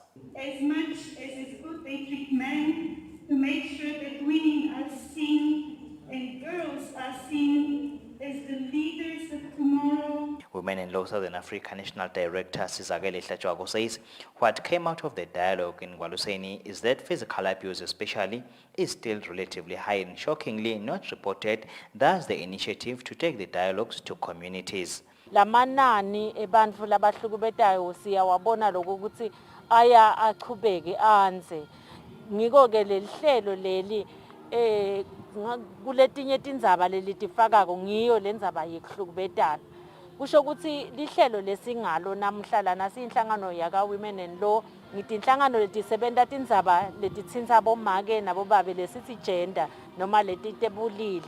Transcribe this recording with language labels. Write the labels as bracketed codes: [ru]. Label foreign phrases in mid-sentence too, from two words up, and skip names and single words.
[en] As much as it's good they treat men to make sure that women are seen and girls are seen as the leaders of tomorrow. Women Law Southern Africa National Director Sizakele Hlachwago says what came out of the dialogue in Gwaluseni is that physical abuse especially is still relatively high and shockingly not reported, thus the initiative to take the dialogues to communities. [ss] Lamanani ebantfu labahlukubetayo siyawabona lokho ukuthi aya aqhubeke anze. Ngiko-ke lelihlelo leli kuletinye tindzaba lelitifakako ngiyo lendzaba yekuhlukubetana. Kusho ukuthi lihlelo lesingalo namhla lana siyinhlangano yaka Women and Law, ngitinhlangano letisebenta tindzaba letitsintsa bomake nabobabe lesithi gender noma letitebulili.